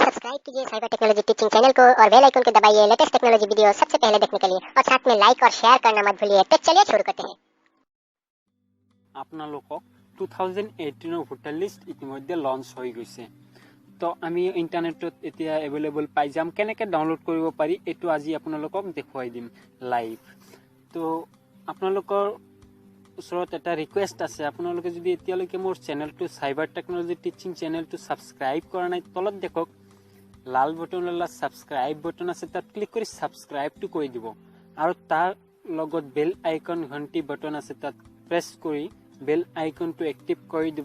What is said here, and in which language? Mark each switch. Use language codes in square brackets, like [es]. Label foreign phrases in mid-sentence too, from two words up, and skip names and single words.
[hi] सब्सक्राइब कीजिए साइबर टेक्नोलॉजी टीचिंग चैनल को और [en] bell icon [hi] को दबाइए [en] latest technology video [hi] सबसे पहले देखने के लिए और साथ में लाइक और शेयर करना मत भूलिए। तो चलिए शुरू करते हैं। [as] আপোনালোকক 2018 [en] voter list [as] ইতিমধ্যে লঞ্চ হৈ গৈছে। তো আমি ইণ্টাৰনেটত এতিয়া এভেইলেবল পাই যাম। কেনেকৈ ডাউনলোড কৰিব পাৰি এইটো আজি আপোনালোকক দেখুৱাই দিম লাইভ। তো আপোনালোকৰ ওচৰত এটা ৰিকুৱেষ্ট আছে, আপোনালোকে যদি এতিয়ালৈকে মোৰ চেনেলটো চাইবাৰ টেকনলজি টিচিং চেনেলটো ছাবস্ক্ৰাইব কৰা নাই, তলত দেখক লাল বটনৱালা [en] subscribe button [as] আছে, তাত ক্লিক কৰি ছাবস্ক্ৰাইবটো কৰি দিব আৰু তাৰ লগত [en] bell icon [as] ঘণ্টি বটন আছে, তাত প্ৰেছ কৰি [en] bell iconটো [as] এক্টিভ কৰি দিব।